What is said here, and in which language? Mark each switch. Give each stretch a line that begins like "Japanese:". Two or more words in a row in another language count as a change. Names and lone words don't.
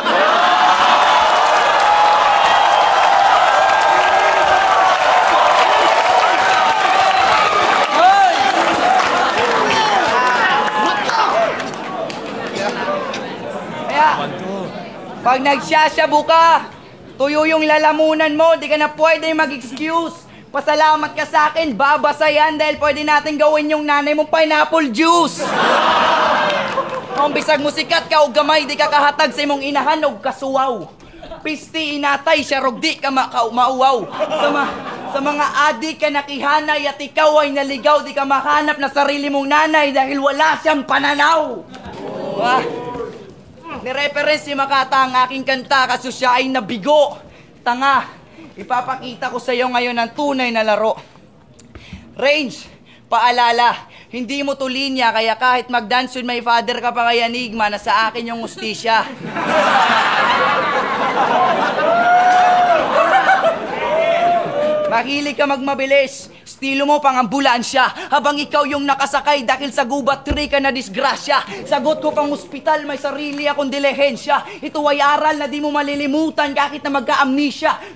Filipino: Kaya, pag nagsasyabu ka, tuyo yung lalamunan mo, di ka na pwede mag-excuse. Pasalamat ka sa akin, babasa yan dahil pwede natin gawin yung nanay mong pineapple juice.
Cebuano: Kung bisag mo sikat ka o gamay, di ka kahatag sa imong inahan o kasuwaw. Pisti inatay siya rog di ka mauwaw.
Filipino: Sa mga adik ka nakihanay at ikaw ay naligaw, di ka mahanap na sarili mong nanay dahil wala siyang pananaw. Ni-reference si Makata ang aking kanta kaso siya ay nabigo. Tanga. ipapakita ko sa iyo ngayon ang tunay na laro. Range, paalala, hindi mo to linya, kaya kahit mag-
English: dance with my father
Filipino: ka pa kay Enigma, na sa akin yung ustisya. Mahilig ka magmabilis, estilo mo pang ambulansya, habang ikaw yung nakasakay dahil sa gubat 3 ka na disgrasya. Sagot ko pang ospital, may sarili akong dilehensya. Ito ay aral na di mo malilimutan kahit na magka-amnesia.